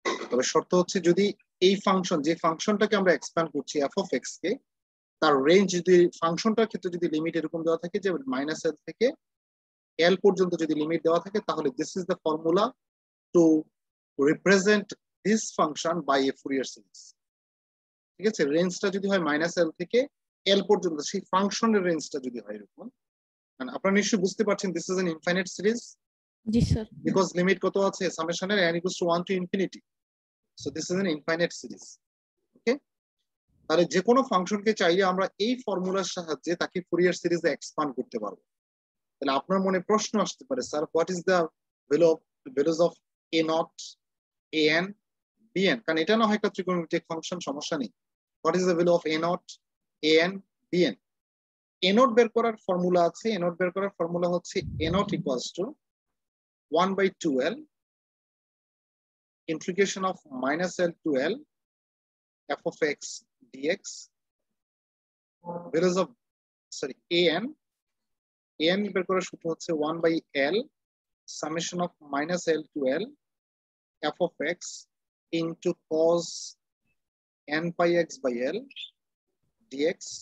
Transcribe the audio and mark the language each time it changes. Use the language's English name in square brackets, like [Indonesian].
[Bangla] তবে শর্ত হচ্ছে যদি এই ফাংশন, যে ফাংশনটাকে আমরা এক্সপ্যান্ড করছি এফ অফ এক্স কে, তার রেঞ্জ যদি ফাংশনটার ক্ষেত্রে যদি লিমিট এরকম দেওয়া থাকে যে মাইনাস এল থেকে এল পর্যন্ত যদি লিমিট দেওয়া থাকে, তাহলে [English] This is the formula to represent this function by a Fourier series. [Bangla] ঠিক আছে, রেঞ্জটা যদি হয় মাইনাস এল থেকে এল পর্যন্ত, সেই ফাংশনের রেঞ্জটা যদি হয় এরকম, আপনারা নিশ্চয়ই বুঝতে পারছেন [English] This is an infinite series. [Bangla] G sir. [English] because [Bangla] limit কত আছে সামেশনের [English] n equals to 1 to infinity, so this is an infinite series। [Bangla] ওকে, তাহলে যে কোনো ফাংশনকে চাইলে আমরা এই ফর্মুলার সাহায্যে তাকে ফুরিয়ার সিরিজে এক্সপান্ড করতে পারবো। তাহলে আপনার মনে প্রশ্ন আসতে পারে, sir [English] What is the values of a naught, a n, b n? [Bangla] কারণ এটা না হয় একটা ত্রিকোণমিতিক ফাংশন, সমস্যা নেই। [English] What is the value of a naught, a n, b n? [Bangla] A not বের করার ফর্মুলা আছে। এ নট বের করার ফর্মুলা হচ্ছে [English] a naught equals to 1/2l integration of minus l to l f of x dx, values of an [Bangla] বের করার সূত্র হচ্ছে [English] 1/l summation of minus l to l f of x into cos n pi x by l dx।